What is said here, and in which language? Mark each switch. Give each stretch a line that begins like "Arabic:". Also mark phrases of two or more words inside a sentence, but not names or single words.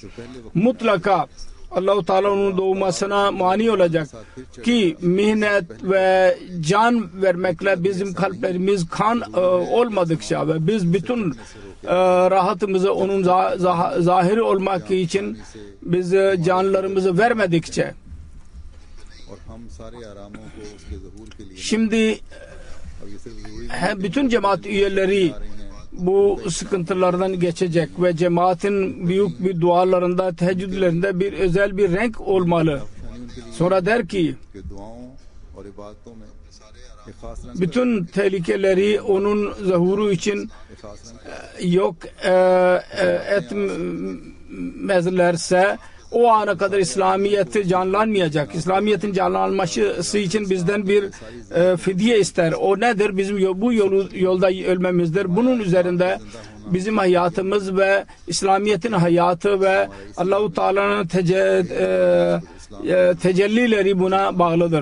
Turkish: Mutlaka Allah-u Teala onun doğmasına mani olacak ki mihnet ve can vermekle bizim kalplerimiz kan olmadıkça ve biz bütün rahatımızı onun zahiri olmak için biz canlarımızı vermedikçe
Urdu: اور ہم سارے آراموں کو اس کے ظہور کے لیے
Turkish: şimdi
Urdu: اب یہ صرف ضروری
Turkish: bütün cemaat üyeleri bu sıkıntılardan geçecek ve cemaatin büyük bir dualarında, teheccüdlerinde bir özel bir renk olmalı. Sonra der ki
Urdu: کہ دعاؤں اور عبادتوں میں ایک خاص رنگ
Turkish: bütün tehlikeleri onun zuhuru için
Urdu: ایک خاص رنگ
Turkish: yok etmezlerse o ana kadar İslamiyet canlanmayacak. İslamiyet'in canlanması için bizden bir fidye ister. O nedir? Bizim bu yolda ölmemizdir. Bunun üzerinde bizim hayatımız ve İslamiyet'in hayatı ve Allah-u Teala'nın tecellileri buna bağlıdır.